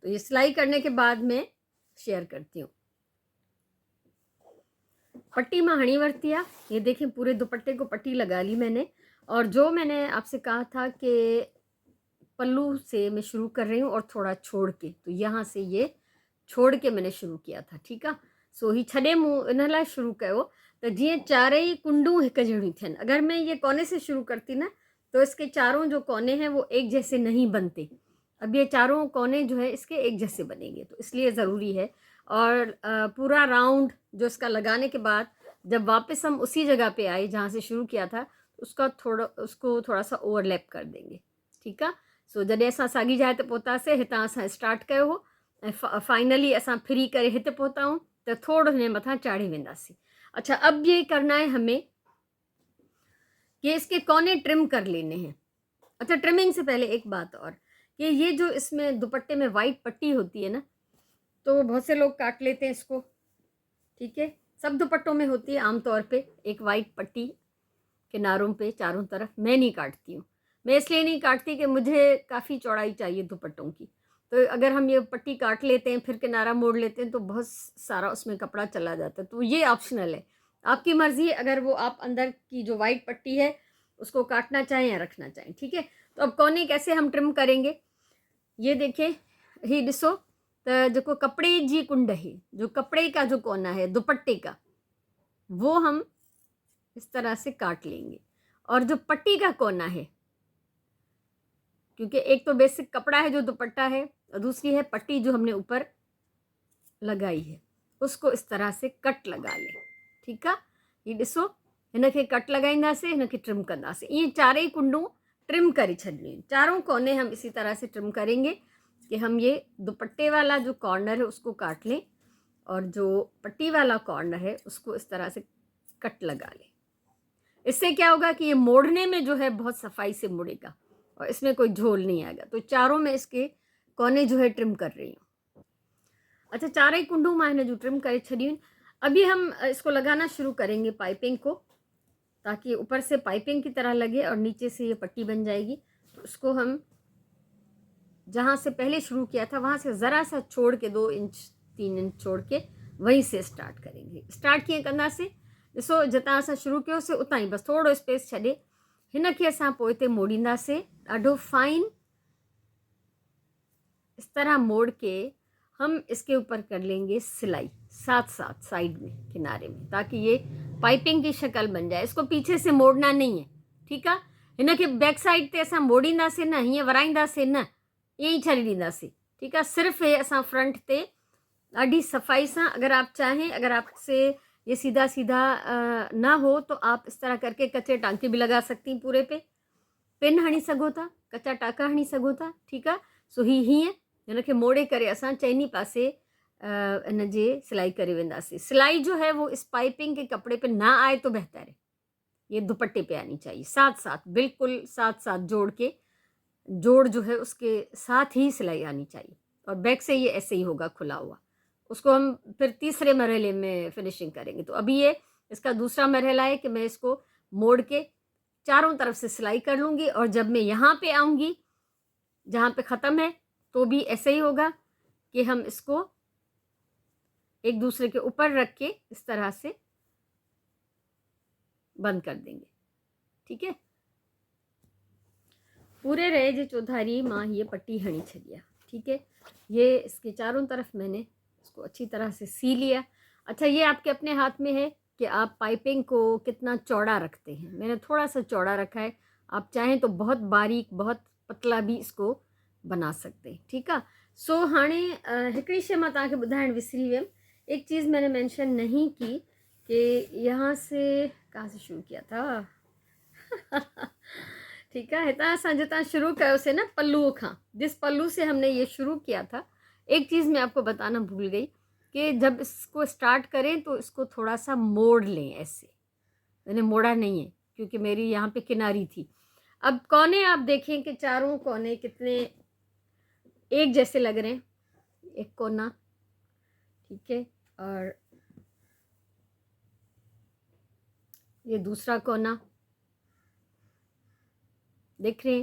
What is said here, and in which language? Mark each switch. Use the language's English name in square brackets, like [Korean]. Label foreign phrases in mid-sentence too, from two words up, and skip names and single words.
[Hindi] तो ये सिलाई करने के बाद मैं शेयर करती हूँ। पट्टी में [Sindhi] हणी वरती [Hindi] है, ये देखें पूरे दुपट्टे को पट्टी लगा ली मैंने। और जो मैंने आपसे कहा था कि पल्लू से मैं शुरू कर रही हूँ और थोड़ा छोड़ के, तो यहाँ से ये छोड़ के मैंने शुरू किया था, ठीक है। [Sindhi] सो ही छॾे मूं इन लाइ शुरू कयो त जीअं चारई कुंडूं हिक जहिड़ियूं थियनि। [Hindi] अगर मैं ये कोने से शुरू करती ना तो इसके चारों जो कोने हैं वो एक जैसे नहीं बनते। अब ये चारों कोने जो है इसके एक जैसे बनेंगे, तो इसलिए ज़रूरी है। और पूरा राउंड जो इसका लगाने के बाद जब वापस हम उसी जगह पे आए जहाँ से शुरू किया था, उसको थोड़ा सा ओवरलैप कर देंगे, ठीक है। [Sindhi] सो जॾहिं असां साॻी जाइ ते पहुतासीं, हितां असां स्टार्ट कयो हो ऐं फाइनली असां फ्री करे हिते पहुता हूँ, तो थोड़ो हिन मथां चाढ़े वेंदासीं। [Hindi] अच्छा, अब ये करना है हमें कि इसके कोने ट्रिम कर लेने हैं। अच्छा, ट्रिमिंग से पहले एक बात और कि ये जो इसमें दुपट्टे में वाइट पट्टी होती है ना, तो बहुत से लोग काट लेते हैं इसको, ठीक है। सब दुपट्टों में होती है आमतौर पे एक वाइट पट्टी किनारों पे चारों तरफ। मैं नहीं काटती हूँ। मैं इसलिए नहीं काटती कि मुझे काफ़ी चौड़ाई चाहिए दुपट्टों की। तो अगर हम ये पट्टी काट लेते हैं फिर किनारा मोड़ लेते हैं तो बहुत सारा उसमें कपड़ा चला जाता है। तो ये ऑप्शनल है, आपकी मर्ज़ी है। अगर वो आप अंदर की जो वाइट पट्टी है उसको काटना चाहें या रखना चाहें, ठीक है। तो अब कोने कैसे हम ट्रिम करेंगे, ये देखें। [Sindhi] ही ॾिसो त जो कपड़े जी कुंड [Hindi] है, जो कपड़े का जो कोना है दुपट्टे का, वो हम इस तरह से काट लेंगे। और जो पट्टी का कोना है, क्योंकि एक तो बेसिक कपड़ा है जो दुपट्टा है और दूसरी है पट्टी जो हमने ऊपर लगाई है, उसको इस तरह से कट लगा ले, ठीक है। [Sindhi] ये ॾिसो, हिनखे कट लगाईंदासीं, हिनखे ट्रिम कंदासीं। ये चारेई कुंडूं ट्रिम करे छॾियूं। [Hindi] चारों कोने हम इसी तरह से ट्रिम करेंगे कि हम ये दुपट्टे वाला जो कॉर्नर है उसको काट लें और जो पट्टी वाला कॉर्नर है उसको इस तरह से कट लगा लें। इससे क्या होगा कि ये मोड़ने में जो है बहुत सफाई से मुड़ेगा और इसमें कोई झोल नहीं आएगा। तो चारों में इसके कोने जो है ट्रिम कर रही हूँ। [Sindhi] अच्छा, चारेई कुंडू मां हिन जो ट्रिम करे छॾियूं। [Hindi] अभी हम इसको लगाना शुरू करेंगे पाइपिंग को, ताकि ऊपर से पाइपिंग की तरह लगे और नीचे से ये पट्टी बन जाएगी। तो उसको हम जहाँ से पहले शुरू किया था वहाँ से ज़रा सा छोड़ के 2 इंच 3 इंच छोड़ के वहीं से स्टार्ट करेंगे। [Sindhi] स्टार्ट कीअं कंदासीं, ॾिसो जितां असां शुरू कयोसीं उतां ई बस थोड़ो स्पेस छॾे हिनखे असां पोइ हिते मोड़ींदासीं ॾाढो फाइन। [Hindi] इस तरह मोड़ के हम इसके ऊपर कर लेंगे सिलाई साथ साथ साइड में किनारे में, ताकि ये पाइपिंग की शक्ल बन जाए। इसको पीछे से मोड़ना नहीं है, ठीक है। [Sindhi] हिनखे बैक साइड ते असां मोड़ींदासीं न, हीअं वराईंदासीं न, ईअं ई छॾे ॾींदासीं। [Hindi] ठीक है। [Sindhi] सिर्फ़ ये असां फ्रंट ते ॾाढी सफ़ाई सां, [Hindi] अगर आप चाहें, अगर आपसे ये सीधा सीधा ना हो तो आप इस तरह करके कच्चे टांके भी लगा सकती हैं पूरे पे, [Sindhi] पिन हणी सघो था, कच्चा टांका हणी सघो था, ठीकु आहे। सो हीअं हिनखे मोड़े करे असां चइनी पासे इन जे सिलाई करे वेंदासीं। [Hindi] सिलाई जो है वो इस पाइपिंग के कपड़े पे ना आए तो बेहतर है, ये दुपट्टे पे आनी चाहिए साथ साथ, बिल्कुल साथ साथ जोड़ के, जोड़ जो है उसके साथ ही सिलाई आनी चाहिए। और बैक से ये ऐसे ही होगा खुला हुआ, उसको हम फिर तीसरे मरहले में फिनिशिंग करेंगे। तो अभी ये इसका दूसरा मरहला है कि मैं इसको मोड़ के चारों तरफ से सिलाई कर लूँगी, और जब मैं यहाँ पे आऊँगी जहाँ पे ख़त्म है तो भी ऐसे ही होगा कि हम इसको एक दूसरे के ऊपर रख के इस तरह से बंद कर देंगे, ठीक है। [Sindhi] पूरे रहे जे चौधारी माँ ये पट्टी हणी छड़िया, ठीक है। [Hindi] ये इसके चारों तरफ मैंने इसको अच्छी तरह से सी लिया। अच्छा, ये आपके अपने हाथ में है कि आप पाइपिंग को कितना चौड़ा रखते हैं। मैंने थोड़ा सा चौड़ा रखा है, आप चाहें तो बहुत बारीक बहुत पतला भी इसको बना सकते हैं, ठीक है। [Sindhi] सो हाणे हिकिड़ी शइ मां तव्हांखे ॿुधाइणु विसरी वियमि, [Hindi] एक चीज़ मैंने मेंशन नहीं की कि यहाँ से कहाँ से शुरू किया था ठीक है। [Sindhi] हितां असां जितां शुरू कयोसीं न पल्लू खां, [Hindi] जिस पल्लू से हमने ये शुरू किया था, एक चीज़ मैं आपको बताना भूल गई कि जब इसको स्टार्ट करें तो इसको थोड़ा सा मोड़ लें ऐसे। मैंने मोड़ा नहीं है क्योंकि मेरी यहाँ पे किनारी थी। अब कोने आप देखें कि चारों कोने कितने एक जैसे लग रहे हैं, एक कोना, ठीक है, और ये दूसरा कोना देख रहे हैं।